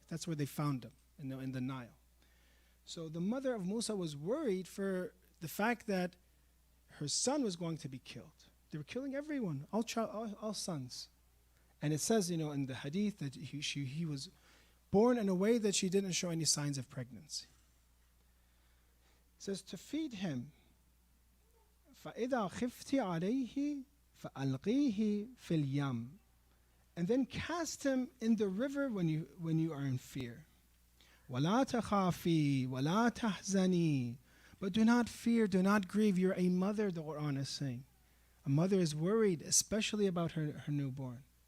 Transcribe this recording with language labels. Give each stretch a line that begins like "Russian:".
English: That's where they found him, in the Nile. So the mother of Musa was worried for the fact that her son was going to be killed. They were killing everyone, all sons. And it says, in the hadith that he was born in a way that she didn't show any signs of pregnancy. It says to feed him,
Arabic: فَإِذَا خِفْتِ عَلَيْهِ فَأَلْقِيهِ فِي الْيَمِّ.
English: And then cast him in the river when you are in fear.
Arabic: وَلَا تَخَافِي وَلَا تَحْزَنِي.
English: But do not fear, do not grieve. You're a mother, the Quran is saying. A mother is worried, especially about her newborn.